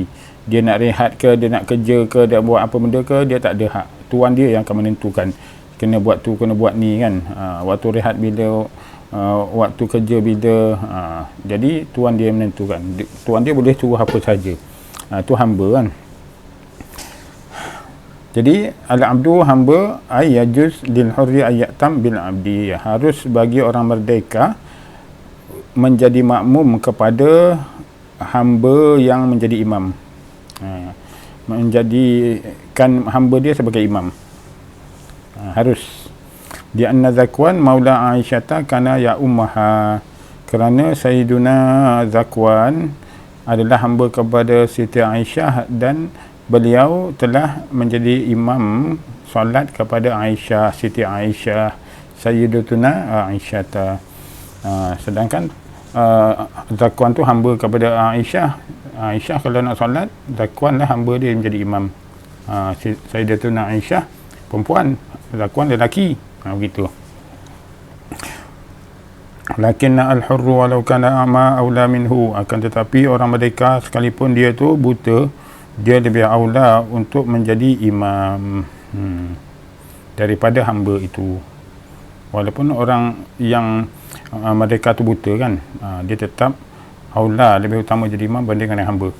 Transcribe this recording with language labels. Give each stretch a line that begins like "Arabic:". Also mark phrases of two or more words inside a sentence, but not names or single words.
Malay: Dia nak rehat ke, dia nak kerja ke, dia buat apa benda ke, dia tak ada hak. Tuan dia yang akan menentukan, kena buat tu, kena buat ni kan. Waktu rehat bila, waktu kerja bila. Jadi tuan dia menentukan. Tuan dia boleh suruh apa saja. Itu hamba kan. Jadi al-abdu hamba
Arabic: أي يجوز للحر أيتم بالعبد,
Malay: harus bagi orang merdeka menjadi makmum kepada hamba yang menjadi imam. Menjadikan hamba dia sebagai imam. Harus.
Arabic: لأن ذكوان مولى عائشة كان يؤمها,
Malay: kerana Sayyiduna Zakwan adalah hamba kepada Siti Aisyah dan beliau telah menjadi imam solat kepada Aisyah, Siti Aisyah, Sayyidatuna Aisyata. Sedangkan Zakwan tu hamba kepada Aisyah. Aisyah kalau nak solat, Zakwan lah hamba dia menjadi imam. Sayyidatuna Aisyah perempuan, Zakwan lelaki. Begitu.
Arabic: لكن الحر ولو كان أعمى أولى منه,
Malay: akan tetapi orang merdeka sekalipun dia tu buta, dia lebih aula untuk menjadi imam daripada hamba itu. Walaupun orang yang merdeka tu buta kan, dia tetap aula, lebih utama jadi imam bandingkan dengan hamba.